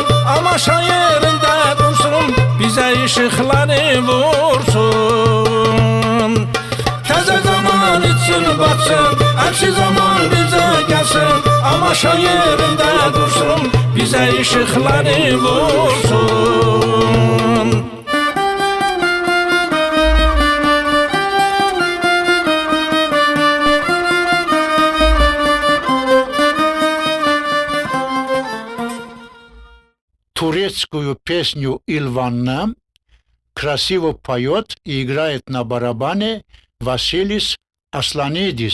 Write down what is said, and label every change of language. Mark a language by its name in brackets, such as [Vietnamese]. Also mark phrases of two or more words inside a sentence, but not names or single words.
[Turkish] Ama şairinde dursun, bize ışıkları vursun. Teze zaman için batsın, aksi zaman bize gelsin. Ama şairinde dursun, bize ışıkları vursun. [Russian] Турецкую песню «Илванна» красиво поет и играет на барабане Василис Асланидис.